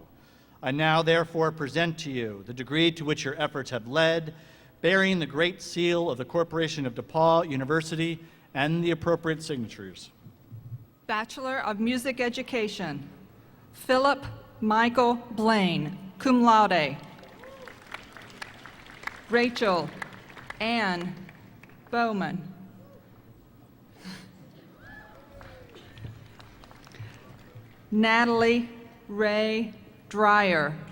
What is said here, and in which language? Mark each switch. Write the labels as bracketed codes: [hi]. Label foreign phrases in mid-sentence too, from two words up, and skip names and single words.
[en] I now therefore present to you the degree to which your efforts have led, bearing the great seal of the Corporation of DePauw University and the appropriate signatures. Bachelor of Music Education, Philip Michael Blaine, [la] cum laude. [en] Rachel Ann Bowman. Natalie Ray Dreyer.